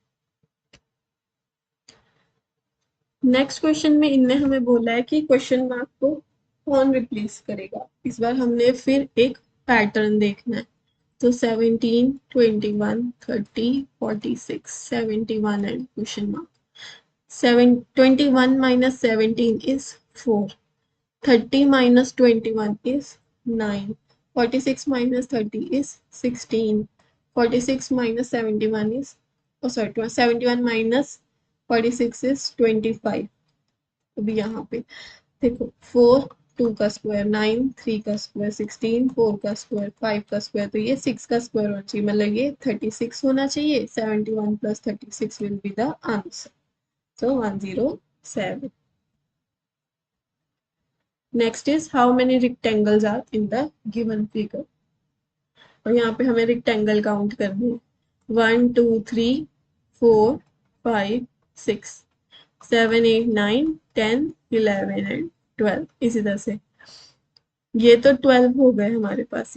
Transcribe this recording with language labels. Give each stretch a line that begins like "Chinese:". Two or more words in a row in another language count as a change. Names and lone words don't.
English: next question
Hindi: में इनने हमें बोला है कि
English: question mark
Hindi: को कौन रिप्लेस करेगा। इस बार हमने फिर एक पैटर्न देखना है। तो 17, 21, 30, 46, 71
English: and question mark. 21 minus 17 is 4, 30 minus 21 is 9, 46 minus 30 is 16, 46 minus 71 is, oh sorry, 71 minus 46 is 25।
Hindi: अभी यहाँ पे देखो 4, 2 का स्क्वायर 9, 3 का स्क्वायर 16, 4 का स्क्वायर 5 का स्क्वायर, तो ये 6 का स्क्वायर होना चाहिए, मतलब ये 36 होना चाहिए।
English: 71 plus 36 will be the answer, so 107। next is how many rectangles are in the given figure,
Hindi: और यहाँ पे हमें
English: rectangle count करने हैं।
Hindi: 1, 2, 3, 4, 5, 6, 7, 8, 9, 10, 11 एंड 12, इसी तरह से। ये तो 12 हो गए हमारे पास।